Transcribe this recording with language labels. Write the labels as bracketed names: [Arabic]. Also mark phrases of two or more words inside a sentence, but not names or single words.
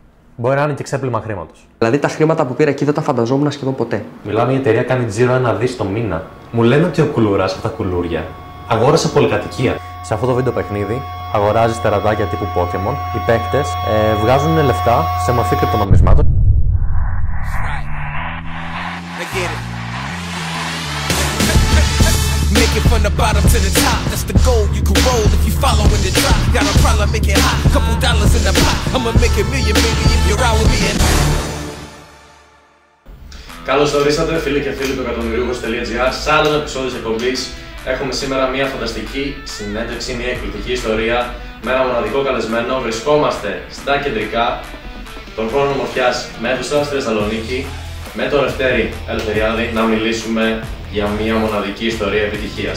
[Greek] Μπορεί να είναι και ξέπλυμα χρήματος. Δηλαδή τα χρήματα που πήρα εκεί δεν τα φανταζόμουν σχεδόν ποτέ. Μιλάμε, η εταιρεία κάνει τζίρο 1 δις το μήνα. Μου λένε ότι ο Κουλουράς από τα κουλούρια αγόρασε πολυκατοικία. Σε αυτό το βίντεο παιχνίδι αγοράζεις τερατάκια τύπου Pokémon. Οι παίκτες βγάζουν λεφτά σε μορφή κρυπτονομισμάτων. [English] Make it from the bottom to the top. That's the goal. You can roll if you follow in the drop. Got a problem, make it hot. Couple dollars in the pot. I'ma make a million, baby, if you're out with me. [Greek] Καλώς ορίσατε φίλοι και φίλοι του εκατομμυρίουχος.gr σε άλλο επεισόδιο της εκπομπής. Έχουμε σήμερα μια φανταστική συνέντευξη, μια εκπληκτική ιστορία με ένα μοναδικό καλεσμένο. Βρισκόμαστε στα κεντρικά των χώρων ομορφιάς Μέδουσα στη Θεσσαλονίκη με τον Λευτέρη Ελευθεριάδη να μιλήσουμε για μια μοναδική ιστορία επιτυχίας.